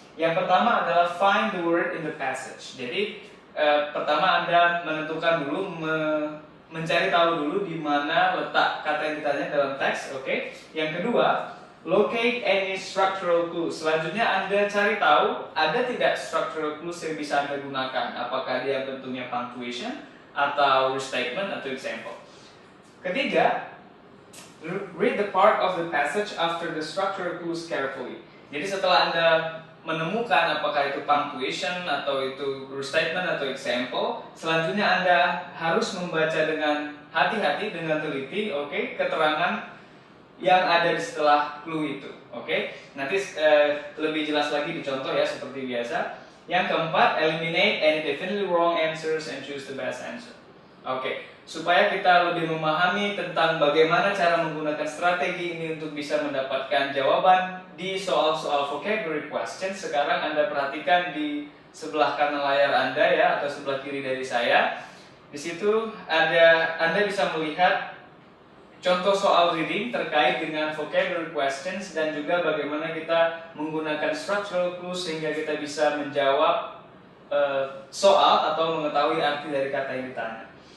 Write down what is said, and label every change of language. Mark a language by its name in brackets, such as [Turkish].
[Indonesian] Yang pertama adalah [English] find the word in the passage. [Indonesian] Jadi pertama Anda menentukan dulu, mencari tahu dulu di mana letak kata yang ditanya dalam teks. Oke. Yang kedua, [English] locate any structural clues. [Indonesian] Selanjutnya Anda cari tahu ada tidak structural clues yang bisa Anda gunakan. Apakah dia bentuknya punctuation atau restatement atau example. Ketiga, [English] read the part of the passage after the structural clues carefully. [Indonesian] Jadi setelah Anda menemukan apakah itu punctuation atau itu restatement atau example, selanjutnya Anda harus membaca dengan hati-hati, dengan teliti, oke, keterangan yang ada di setelah clue itu, oke. Nanti lebih jelas lagi dicontoh ya seperti biasa. Yang keempat, [English] eliminate any definitely wrong answers and choose the best answer. [Indonesian] Oke, supaya kita lebih memahami tentang bagaimana cara menggunakan strategi ini untuk bisa mendapatkan jawaban di soal-soal vocabulary question. Sekarang Anda perhatikan di sebelah kanan layar Anda ya, atau sebelah kiri dari saya. Di situ Anda bisa melihat contoh soal reading terkait dengan vocabulary questions dan juga bagaimana kita menggunakan structural clues sehingga kita bisa menjawab soal atau mengetahui arti dari kata yang ditanya.